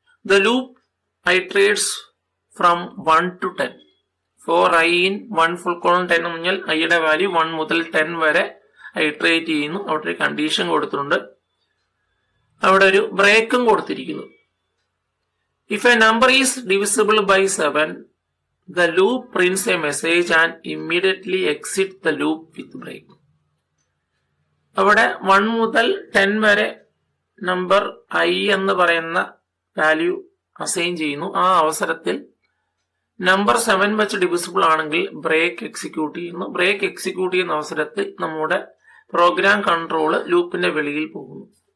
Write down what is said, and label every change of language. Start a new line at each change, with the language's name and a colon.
English: The loop iterates from 1 to 10.
Malayalam: Four I in 1:10 എന്ന് പറഞ്ഞാൽ ഐയുടെ വാല്യൂ 1 മുതൽ 10 വരെ ഇറ്ററേറ്റ് ചെയ്യുന്നു. അവിടെ ഒരു കണ്ടീഷൻ കൊടുത്തിട്ടുണ്ട്, അവിടെ ഒരു ബ്രേക്കും കൊടുത്തിരിക്കുന്നു.
English: If a number is divisible by 7, the loop prints a message and immediately exits the loop with break.
Malayalam: അവിടെ 1 മുതൽ 10 വരെ നമ്പർ I എന്ന് പറയുന്ന വാല്യൂ അസൈൻ ചെയ്യുന്നു. ആ അവസരത്തിൽ നമ്പർ 7 വെച്ച് ഡിവിസിബിൾ ആണെങ്കിൽ ബ്രേക്ക് എക്സിക്യൂട്ട് ചെയ്യുന്നു. ബ്രേക്ക് എക്സിക്യൂട്ട് ചെയ്യുന്ന അവസരത്തിൽ നമ്മുടെ പ്രോഗ്രാം കൺട്രോൾ ലൂപ്പിന്റെ വെളിയിൽ പോകുന്നു.